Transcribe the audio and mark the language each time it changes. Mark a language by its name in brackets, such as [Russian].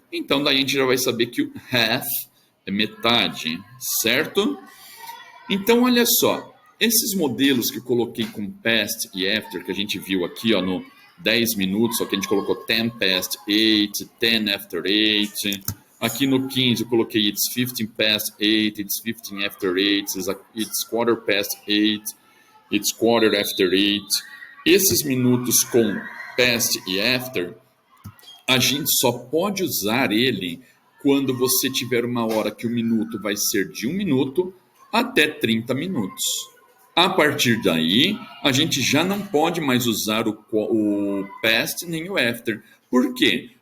[Portuguese] Então, daí a gente já vai saber que o half é metade, certo? Então, olha só, esses modelos que eu coloquei com past e after, que a gente viu aqui ó, no 10 minutos, só que a gente colocou [English] 10 past 8, 10 after 8. [Portuguese] Aqui no 15 eu coloquei [English] it's 15 past 8, it's 15 after 8, it's 1/4 past 8, it's 1/4 after 8. [Portuguese] Esses minutos com past e after, a gente só pode usar ele quando você tiver uma hora que o minuto vai ser de 1 minuto até 30 minutos. A partir daí, a gente já não pode mais usar o past nem o after. Por quê?